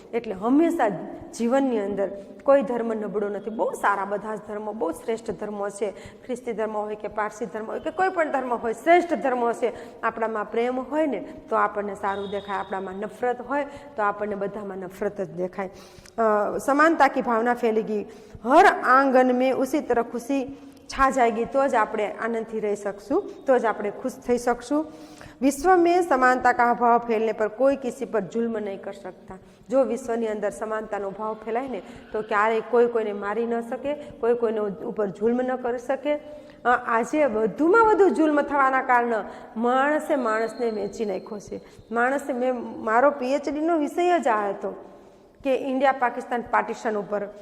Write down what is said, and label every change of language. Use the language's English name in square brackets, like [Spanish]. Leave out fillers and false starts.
[Gujarati] એટલે હંમેશા જીવનની અંદર કોઈ ધર્મ નબળો નથી. બહુ સારા બધા જ ધર્મો, બહુ શ્રેષ્ઠ ધર્મો છે. ખ્રિસ્તી ધર્મ હોય કે પારસી ધર્મ હોય કે કોઈ પણ ધર્મ હોય, શ્રેષ્ઠ ધર્મો છે. આપણામાં પ્રેમ હોય ને તો આપણને સારું દેખાય, આપણામાં નફરત હોય તો આપણને બધામાં નફરત જ દેખાય. [Hindi] સમાનતા की भावना फैलेगी हर आंगन में, उसी तरह खुशी छा जाएगी. [Gujarati] તો જ આપણે આનંદથી રહી શકશું, તો જ આપણે ખુશ થઈ શકશું. [Hindi] विश्व में समानता का भाव फैलने पर कोई किसी पर जुल्म नहीं कर सकता. [Gujarati] જો વિશ્વની અંદર સમાનતાનો ભાવ ફેલાય ને તો ક્યારેય કોઈ કોઈને મારી ન શકે, કોઈ કોઈને ઉપર જુલ્મ ન કરી શકે. આજે વધુમાં વધુ જુલ્મ થવાના કારણે માણસે માણસને વેચી નાખ્યો છે. માણસે, મારો પીએચડીનો વિષય જ આ હતો કે ઇન્ડિયા પાકિસ્તાન પાર્ટીશન ઉપર.